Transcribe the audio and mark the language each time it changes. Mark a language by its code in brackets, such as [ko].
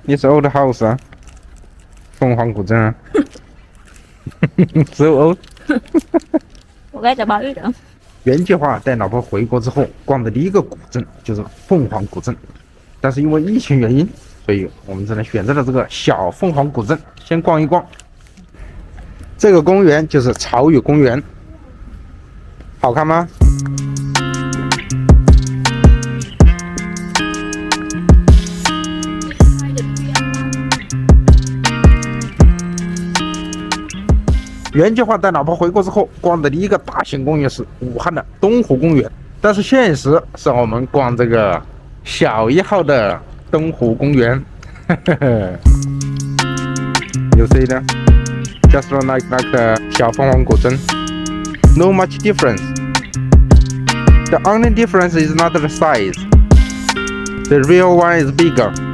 [en] It's old house 凤凰古镇So old. [th] Okay,จะบอกอีกเหรอ [zh] 原计划带老婆回国之后逛的第一个古镇就是凤凰古镇，但是因为疫情原因，所以我们只能选择了这个小凤凰古镇先逛一逛。这个公园就是潮语公园，好看吗？原计划带老婆回国之后逛的第一个大型公园是武汉的东湖公园，但是现实是我们逛这个小1号的东湖公园。 [en] You see that? Just like小凤凰古镇 ，no much difference. The only difference is not the size. The real one is bigger.